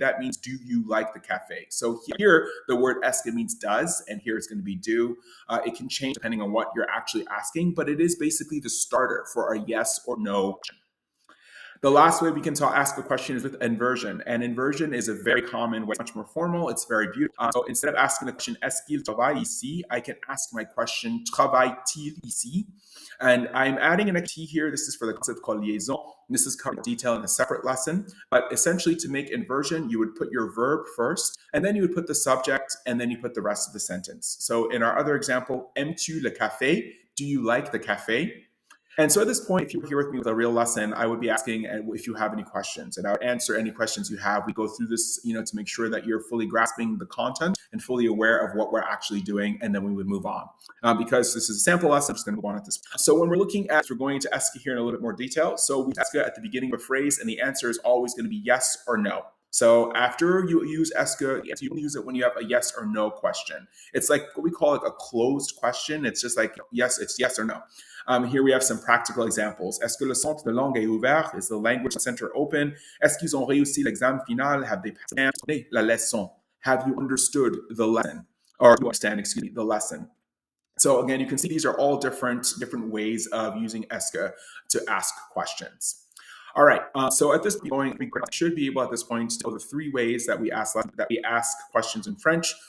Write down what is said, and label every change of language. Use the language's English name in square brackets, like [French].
[English] That means do you like the cafe? So here, the word est-ce que means does, and here it's going to be do. It can change depending on what you're actually asking, but it is basically the starter for a yes or no question. The last way we can ask a question is with inversion. And inversion is a very common way, much more formal. It's very beautiful. So instead of asking the question, [French] est-ce qu'il travaille ici? [English] I can ask my question, [French] travaille-t-il ici? [English] And I'm adding an T here. This is for the concept called liaison. This is covered in detail in a separate lesson. But essentially, to make inversion, you would put your verb first, and then you would put the subject, and then you put the rest of the sentence. So in our other example, [French] aimes-tu le café? [English] Do you like the cafe? And so at this point, if you're here with me with a real lesson, I would be asking if you have any questions, and I would answer any questions you have. We go through this, to make sure that you're fully grasping the content and fully aware of what we're actually doing, and then we would move on. Because this is a sample lesson, I'm just going to move on at this point. So when we're looking at, we're going to ESCA here in a little bit more detail. So we ESCA at the beginning of a phrase, and the answer is always going to be yes or no. So after you use ESCA, you use it when you have a yes or no question. It's like what we call a closed question. It's just like, yes, it's yes or no. Here we have some practical examples. [French] Est-ce que le centre de langue est ouvert? [English] Is the language center open? [French] Est-ce qu'ils ont réussi l'examen final? [English] Have they [French] passé la leçon? [English] Have you understood the lesson? Or you understand, the lesson. So again, you can see these are all different ways of using ESCA to ask questions. All right, so at this point, we should be able at this point to know the three ways that we ask questions in French.